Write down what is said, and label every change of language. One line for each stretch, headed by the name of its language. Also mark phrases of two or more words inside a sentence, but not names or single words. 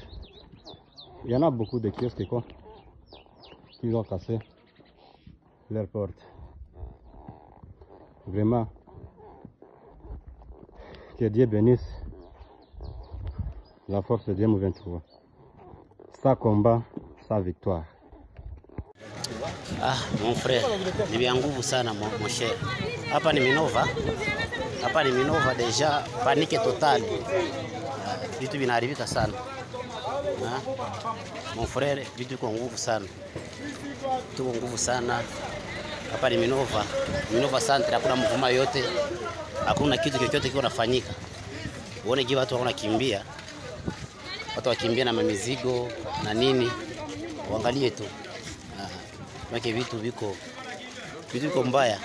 French: Il y en a beaucoup de kiosques qui ont cassé leurs portes. Vraiment, que Dieu bénisse la force de M23. Sa combat, sa victoire. Ah, mon frère,
Swahili: ni vya nguvu sana
French: mon cher.
Swahili: Hapa ni Minova. Hapa ni Minova
French: deja, panike totale.
Swahili: Vitu vinaharibika sana.
French: Mon frère,
Swahili: vitu viko nguvu sana. Tuko nguvu sana. Hapa ni Minova. Minova Centre, hakuna mvuma yote. Hakuna kitu chochote kinafanyika. Uone je watu wanakimbia. Watu wakimbia na mizigo na nini. Uangalie tu. Make vitu viko mbaya.